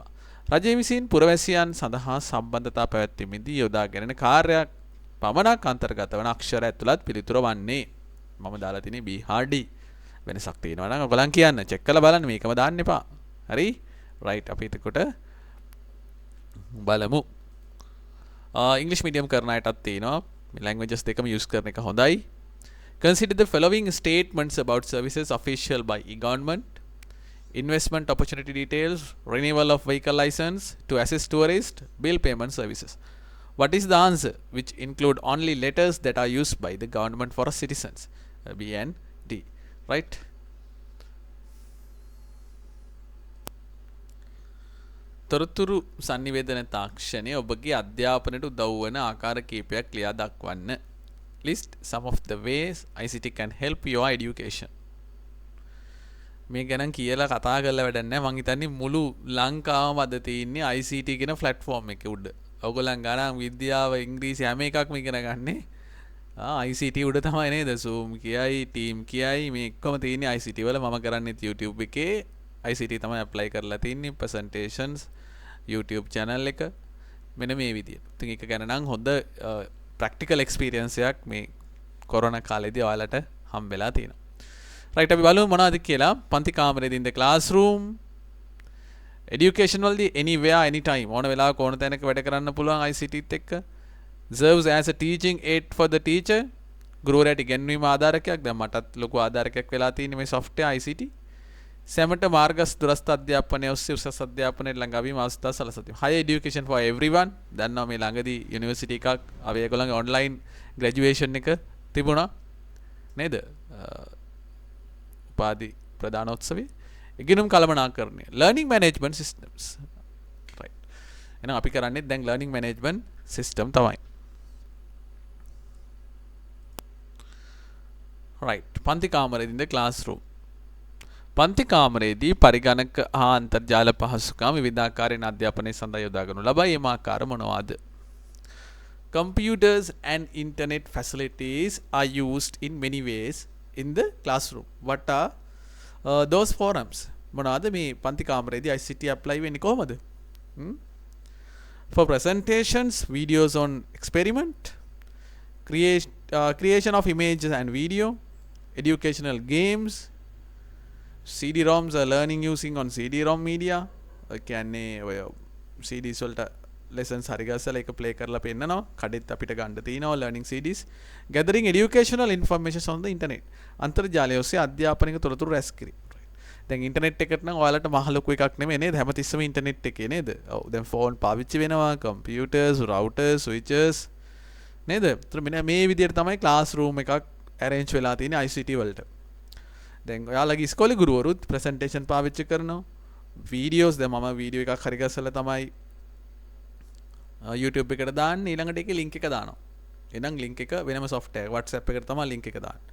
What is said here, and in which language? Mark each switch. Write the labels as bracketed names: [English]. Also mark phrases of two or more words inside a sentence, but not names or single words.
[Sinhala] රජය විසින් පුරවැසියන් සඳහා සම්බන්ධතා පැවැත්වීමේදී යොදා ගැනෙන කාර්යයක් පමණක් අන්තර්ගත වන අක්ෂර ඇතුළත් පිළිතුර වන්නේ. මම දාලා තියෙන්නේ B හා D. වෙනසක් තියෙනවා නම් ඔයගලන් කියන්න. චෙක් කරලා බලන්න, මේකම දාන්න එපා. හරි? රයිට්. අපි එතකොට බලමු. [English] English medium [Sinhala] කරන අයටත් තියෙනවා. මේ languages දෙකම use කරන එක හොඳයි. [English] Consider the following statements about services official by e-government. Investment opportunity details, renewal of vehicle license to assist tourist, bill payment services. What is the answer which include only letters that are used by the government for citizens? B and D. Right? [Sinhala] තොරතුරු sannivedana තාක්ෂණය ඔබගේ අධ්‍යාපනයට උදව් වන ආකාර කීපයක් ලියා දක්වන්න. [English] List some of the ways ICT can help your education. [Sinhala] මේ ගැන කියලා කතා කරලා වැඩක් නැහැ. මං හිතන්නේ මුළු ලංකාවම අද තියෙන්නේ ICT කියන platform එකේ උඩ. ඔයගොල්ලන් ගණන් විද්‍යාව ඉංග්‍රීසි හැම එකක්ම ඉගෙන ගන්නේ ICT උඩ තමයි නේද? Zoom කියයි, Team කියයි මේ එක්කම තියෙන්නේ ICT වල. මම කරන්නේ YouTube එකේ ICT තමයි apply කරලා තින්නේ. presentations YouTube channel එක මෙන්න මේ විදියට. ඉතින් ඒක ගැන නම් හොඳ [English] practical experience [Sinhala] එකක් මේ කොරෝනා කාලේදී ඔයාලට හම්බෙලා තියෙනවා. right අපි බලමු මොනවද කියලා. පන්ති කාමරේදී [English] in the classroom education [Sinhala] වලදී [English] anywhere anytime [Sinhala] ඕන වෙලාවක ඕන තැනක වැඩ කරන්න පුළුවන් ICT එක්ක. [English] serves as a teaching aid for the teacher. [Sinhala] ගුරුවරයාට ඉගෙනීම ආධාරකයක්. දැන් මටත් ලොකු ආධාරකයක් වෙලා තියෙන්නේ මේ software ICT. සැමට මාර්ගස් දුරස්ථ අධ්‍යාපනය ඔස්සේ උසස් අධ්‍යාපනයට ළඟාවීම අවස්ථා සලසති. [English] higher education for everyone. [Sinhala] දන්නවා මේ ළඟදී යුනිවර්සිටි එකක් අපි ඒගොල්ලන්ගේ [English] online graduation [Sinhala] එක තිබුණා නේද? උපාධි ප්‍රදානෝත්සවයේ ඉගෙනුම් කළමනාකරණය. [English] learning management systems. right. [Sinhala] එහෙනම් අපි කරන්නේ දැන් [English] learning management system [Sinhala] තමයි. right. පන්ති කාමරේදී [English] in the classroom. [Sinhala] පන්ති කාමරේදී පරිගණක හා අන්තර්ජාල පහසුකම් විවිධාකාරයෙන් අධ්‍යාපනය සඳහා යොදා ගනු ලබයි. එම ආකාර මොනවාද? [English] Computers and internet facilities are used in many ways in the classroom. What are those forums? [Sinhala] මොනවාද මේ පන්ති කාමරේදී ICT apply වෙන්නේ කොහමද? [English] For presentations, videos on experiment, creation of images and video, educational games, CD-ROMs are learning using on CD-ROM media. [Sinhala] කියන්නේ ඔය CDs වලට lessons හරි ගස්සලා ඒක play කරලා පෙන්නනවා. කඩෙත් අපිට ගන්න තියෙනවා [English] learning CDs. Gathering educational information on the internet. [Sinhala] අන්තර්ජාලය ඔස්සේ අධ්‍යාපනික තොරතුරු රැස් කිරීම. දැන් ඉන්ටර්නෙට් එකට නම් ඔයාලට මහ ලොකු එකක් නෙමෙයි නේද? හැමතිස්සෙම ඉන්ටර්නෙට් එකේ නේද? ඔව් දැන් ෆෝන් පාවිච්චි වෙනවා, [English] computers, routers, switches නේද? [Sinhala] ඒතර මෙන්න මේ විදිහට තමයි classroom එකක් arrange වෙලා තියෙන්නේ ICT වලට. දැන් ඔයාලගේ ඉස්කෝලේ ගුරුවරුත් presentation පාවිච්චි කරනවා. videos දැන් මම වීඩියෝ එකක් හරි ගස්සලා තමයි YouTube එකට දාන්නේ. ඊළඟට ඒකේ link එක දානවා. එහෙනම් link එක වෙනම software WhatsApp එකට තමයි link එක දාන්නේ.